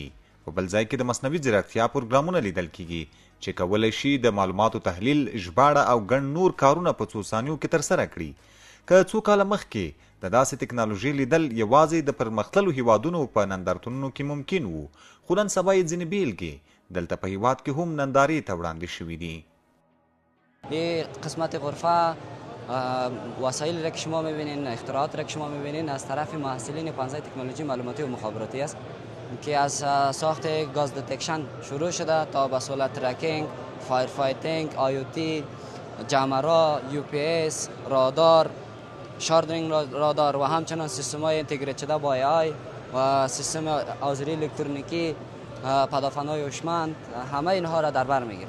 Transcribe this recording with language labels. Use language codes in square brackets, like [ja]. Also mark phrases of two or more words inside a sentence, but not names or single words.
[ps] په بل ځای کې د مصنوعي ځیرکتیا پروګرامونه لیدل کیږي چې کولی شي د معلوماتو تحلیل، ژباړه او ګڼ نور کارونه په څو ثانیو کې ترسره کړي. که څو کاله مخکې د داسې ټکنالوژۍ لیدل یوازې د پرمختللو هیوادونو په نندارتونونو کې ممکن وو، خو نن سبا یې ځینې بیلګې دلته په هیواد کې هم نندارې ته وړاندې شوي دي. [fa] این قسمت غرفه وسایلی را که شما میبینین، اختراعات را که شما میبینین از طرف محصلین پانزه تکنولوژی معلوماتی و مخابراتی است که از ساخت [en] gas detection [fa] شروع شده تا به [en] solar tracking, fire fighting, [fa] آیوتی، جمرا، یو پی اس، رادار، شاردرینگ رادار و همچنان سیستم های اینتگریت شده با ای آی و سیستم آذری الکترونیکی، پدافندهای هوشمند، همه اینها را در بر میگیره.